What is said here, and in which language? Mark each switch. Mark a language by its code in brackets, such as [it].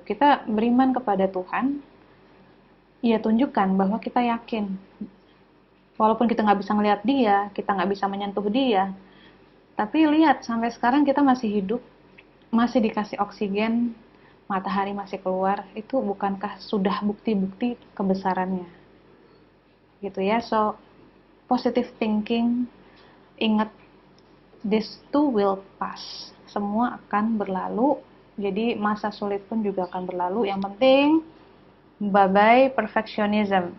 [id] Kita beriman kepada Tuhan, ya tunjukkan bahwa kita yakin. Walaupun kita nggak bisa ngelihat Dia, kita nggak bisa menyentuh Dia, tapi lihat sampai sekarang kita masih hidup, masih dikasih oksigen, matahari masih keluar. Itu bukankah sudah bukti-bukti kebesarannya? Gitu ya. [en] So positive thinking, [id] ingat, [en] this too will pass. [id] Semua akan berlalu. Jadi masa sulit pun juga akan berlalu. Yang penting [en] bye-bye perfectionism.